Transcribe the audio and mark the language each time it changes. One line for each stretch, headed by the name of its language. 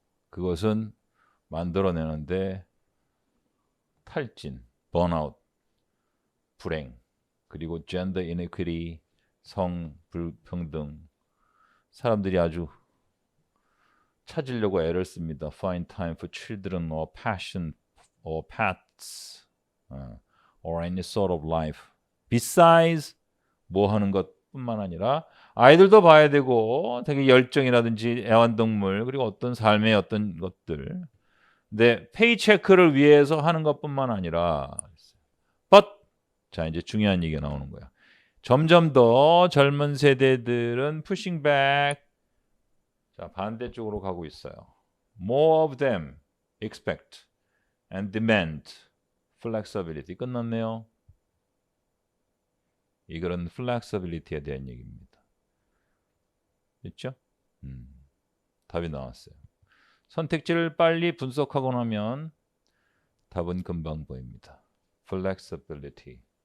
Korean: 그것은 만들어내는데 탈진, 번아웃, 불행, 그리고 gender inequity, 성 불평등, 사람들이 아주 찾으려고 애를 씁니다.
English: Find time for children or passion or pets or any sort of life.
Korean: Besides 뭐 하는 것뿐만 아니라 아이들도 봐야 되고 되게 열정이라든지 애완동물 그리고 어떤 삶의 어떤 것들. 근데 페이체크를 위해서 하는 것뿐만 아니라 but 자 이제 중요한 얘기가 나오는 거야. 점점 더 젊은 세대들은 pushing back 자 반대쪽으로 가고 있어요.
English: More of them expect and demand flexibility.
Korean: 끝났네요. 이거는 flexibility에 대한 얘기입니다. 됐죠? 답이 나왔어요. 선택지를 빨리 분석하고 나면 답은 금방 보입니다.
English: flexibility.